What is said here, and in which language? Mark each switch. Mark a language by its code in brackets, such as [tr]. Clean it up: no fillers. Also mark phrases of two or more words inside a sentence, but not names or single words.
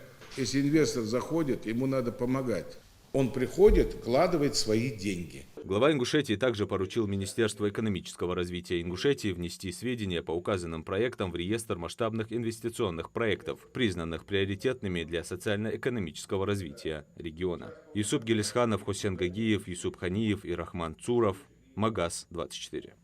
[ru] Если инвестор заходит, ему надо помогать. Он приходит, вкладывает свои деньги. Глава Ингушетии также поручил Министерству экономического развития Ингушетии внести сведения по указанным проектам в реестр масштабных инвестиционных проектов, признанных приоритетными для социально-экономического развития региона. Юсуп Гелисханов, Хусен Гагиев, Юсуп Ханиев и Рахман Цуров. Магас, 24.